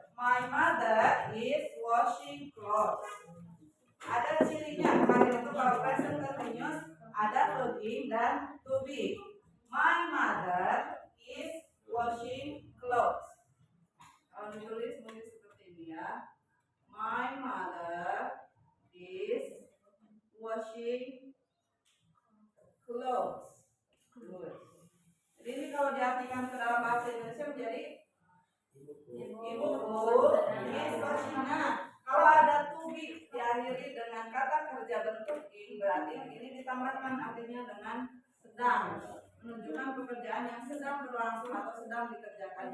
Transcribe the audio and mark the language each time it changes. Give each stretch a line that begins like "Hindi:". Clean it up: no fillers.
English: My mother is washing clothes.
Indonesian: Ada cirinya kemarin itu kalau present continuous ada to be dan to be.
English: My mother is washing clothes.
Indonesian: Kalau ditulis mungkin seperti ini ya.
English: My mother is washing clothes. Good.
Indonesian: Jadi ini kalau diartikan ke dalam bahasa Indonesia menjadi ibuku
English: is washing.
Indonesian: Nah, kalau ada to be diakhiri dengan kata kerja bentuk in, berarti ini ditambahkan artinya dengan sedang, menunjukkan pekerjaan yang sedang berlangsung atau sedang dikerjakan.